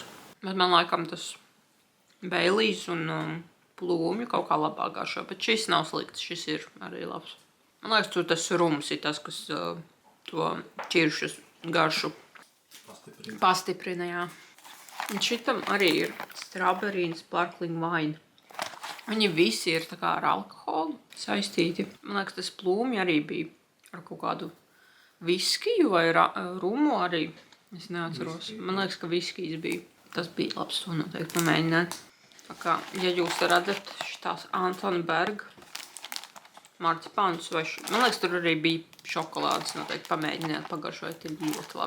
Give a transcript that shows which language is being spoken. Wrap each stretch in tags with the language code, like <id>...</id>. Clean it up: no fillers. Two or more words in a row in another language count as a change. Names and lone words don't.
<lv>Bet man laikam tas Bēlīs un plūmju kaut kā labāk garšo. Bet šis nav slikts, šis ir arī labs. Man liekas, tur tas rums ir tas, kas to ķiršus garšu pastiprina, jā. Un šitam arī ir</lv> <en>strawberry and sparkling wine.</en> <lv>Viņi visi ir tā kā ar alkoholu saistīti. Man liekas, tas plūmi arī bija ar kaut kādu viskiju vai rumu arī. Es neatceros. Man liekas, ka viskijs bija. Tas bija labs, to noteikti pamēģināt. Tā kā, ja jūs redzat šitās Anton Berg marcipānus vai man liekas, tur arī bija šokolādes, noteikti pamēģināt pagaršot, ir ļoti labi.</lv>